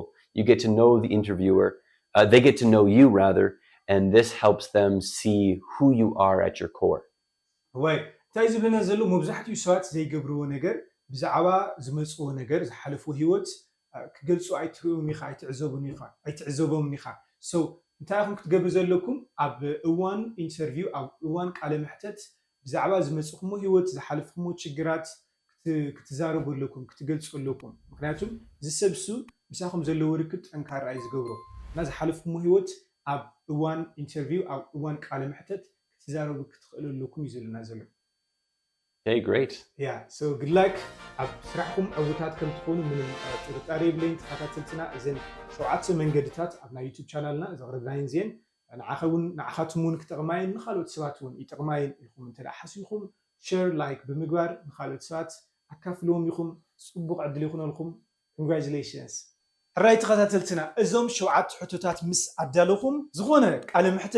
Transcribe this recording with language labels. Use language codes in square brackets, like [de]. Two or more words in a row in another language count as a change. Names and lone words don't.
[en] You get to know the interviewer, they get to know you rather, and this helps them see who you are at your core. Right. [ti] እንታይ ዝብለና ዘሎ መብዛሕትኡ ሰባት ዘይገብርዎ ነገር ብዛዕባ ዝመጽዎ ነገር ዝሓለፉ ህይወት ክገልጹ ኣይትዕዘቦምን ኢኻ. So እንታይ ኢኹም ክትገብሩ ዘለኩም ኣብ እዋን ኢንተርቪው ኣብ እዋን ቃለ መሕተት ብዛዕባ ዝመጽኹሞ ህይወት ዝሓለፍኩሞ ችግራት ክትዛረቡ ኣለኩም ክትገልጹ ኣለኩም. ምክንያቱም ዝሰብሱ ምሳኹም ዘለዎ ርክብ ጠንካራ እዩ ዝገብሮ እና ዝሓለፍኩሞ ህይወት ኣብ እዋን ኢንተርቪው ኣብ እዋን ቃለ መሕተት ክትዛረቡ ክትኽእለሉኩም እዩ ዘለና ዘሎ [en] Okay, great. Yeah, so good luck. [ti] ኣብ ስራሕኩም ዕውታት ከም ትኾኑ ምንም ጥርጣሬ የብለይን ተኸታተልትና እዘን 7 መንገድታት ኣብ ናይ ዩቲዩብ ቻናልና ዘቕርብናየን እዚአን ንዓኻትኩም እውን ክጠቕማየን ንኻልኦት ሰባት እውን ይጠቕማየን ኢልኩም እንተደኣ ሓሲብኩም [en] share like [ti] ብምግባር ንኻልኦት ሰባት ኣካፍልዎም ኢኹም ፅቡቕ ዕድል ይኹነልኩም ኮንግራቹሌሽንስ ሕራይ ተኸታተልትና እዞም 7 ሕቶታት ምስ ኣዳለኹም ዝኾነ ቃለ ምሕተት